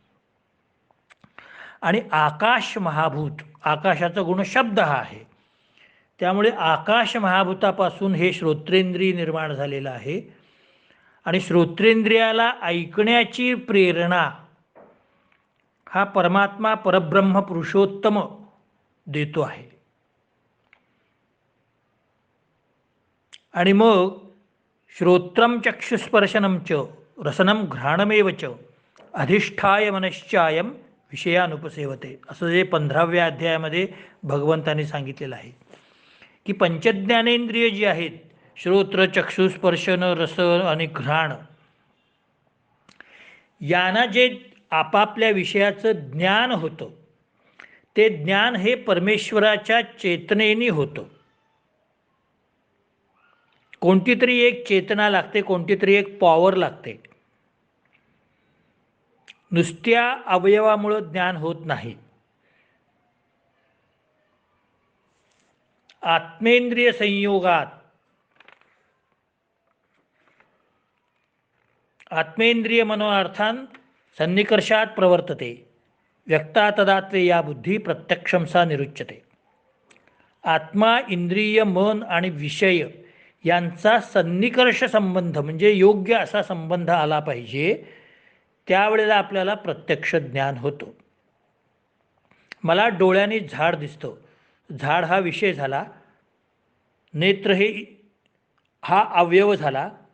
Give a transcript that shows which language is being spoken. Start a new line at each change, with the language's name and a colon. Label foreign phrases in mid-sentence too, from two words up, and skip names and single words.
Marathi: आणि आकाश महाभूत, आकाशाचा गुण शब्द हा आहे, त्यामुळे आकाश महाभूतापासून हे श्रोत्रेंद्रिय निर्माण झालेलं आहे. आणि श्रोत्रेंद्रियाला ऐकण्याची प्रेरणा हा परमात्मा परब्रह्म पुरुषोत्तम देतो आहे. आणि मग
Sanskrit: श्रोत्रम चक्षुस्पर्शनम च रसनम घ्राणमेव च अधिष्ठाय मनश्चायम विषयानुपसेवते
Marathi: असं जे 15व्या अध्यायामध्ये भगवंतांनी सांगितलेलं आहे की पंचज्ञानेंद्रिय जी आहेत, श्रोत्र, चक्षु, स्पर्शन, रस आणि घ्राण, यांना जे आपापल्या विषयाचं ज्ञान होतं ते ज्ञान हे परमेश्वराच्या चेतनेने होतं. कोणती तरी एक चेतना लागते, कोणती तरी एक पॉवर लागते. नुसत्या अवयवामुळं ज्ञान होत नाही.
Sanskrit: आत्मेंद्रिय संयोगात आत्मेंद्रिय मनोअर्थान सन्निकर्षात प्रवर्तते व्यक्ता तदात्वे या बुद्धी प्रत्यक्षमसा निरुच्यते.
Marathi: आत्मा, इंद्रिय, मन आणि विषय यांचा सन्निकर्ष संबंध म्हणजे योग्य असा संबंध आला पाहिजे, त्यावेळेला आपल्याला प्रत्यक्ष ज्ञान होतं. मला डोळ्यांनी झाड दिसतं, झाड हा विषय झाला, नेत्र हा अवयव झाला.